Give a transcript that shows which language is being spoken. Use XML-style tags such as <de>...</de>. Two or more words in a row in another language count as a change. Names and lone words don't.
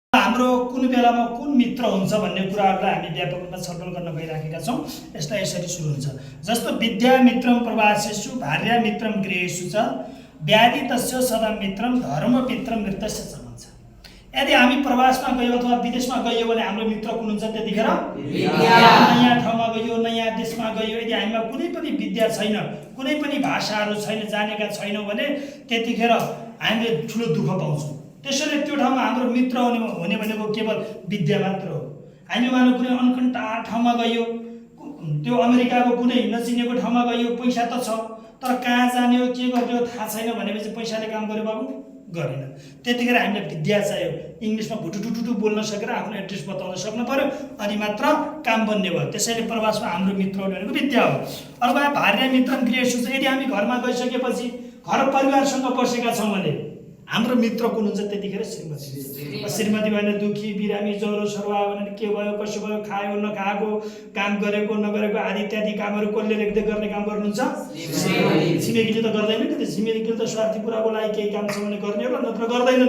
<ne>हाम्रो कुन बेलामा कुन मित्र हुन्छ भन्ने कुराहरूलाई हामी व्यापक रूपमा छलफल गर्न गइराखेका छौँ। यसलाई यसरी सुरु हुन्छ, जस्तो</ne> <sa>विद्या मित्रम प्रवासेषु भार्या मित्रम गृहेषु च व्याधि तस्य सदा मित्रम धर्म मित्रम मृतस्य च</sa> <ne>भन्छ। यदि हामी प्रवासमा गयो अथवा विदेशमा गयो भने हाम्रो मित्र कुन हुन्छ? त्यतिखेर नयाँ ठाउँमा गयो, नयाँ देशमा गयो, यदि हामीमा कुनै पनि विद्या छैन, कुनै पनि भाषाहरू छैन, जानेका छैनौँ भने त्यतिखेर हामीले ठुलो दुःख पाउँछौँ। त्यसैले त्यो ठाउँमा हाम्रो मित्र हुने भनेको केवल विद्या मात्र हो। हामी मानव कुनै अनकन्टा ठाउँमा गयो, त्यो अमेरिकाको कुनै नचिनेको ठाउँमा गयो, पैसा त छ तर कहाँ जाने हो के गर्ने हो थाहा छैन भनेपछि पैसाले काम गर्यो बाबु? गरेन। त्यतिखेर हामीलाई विद्या चाहियो, इङ्ग्लिसमा भुटुटुटुटु बोल्न सकेर आफ्नो एड्रेस बताउन सक्नु पर्यो, अनि मात्र काम बन्ने भयो। त्यसैले प्रवासमा हाम्रो मित्र भनेको विद्या हो।</ne> <sa>अर्को भार्या मित्रम गृहेषु च,</sa> <ne>यदि हामी घरमा गइसकेपछि घर परिवारसँग बसेका छौँ भने हाम्रो मित्र कुन हुन्छ? त्यतिखेर श्रीमती। श्रीमती भने दुखी बिरामी ज्वरो सरुवा भने के भयो कसो भयो, खायो नखाएको, काम गरेको नगरेको आदि इत्यादि कामहरू कसले लेख्दै गर्ने काम गर्नुहुन्छ? छिमेकीले त गर्दैन नि, त छिमेकीले त स्वार्थी कुराको लागि केही काम छ भने गर्ने होला, नत्र गर्दैनन्।</ne>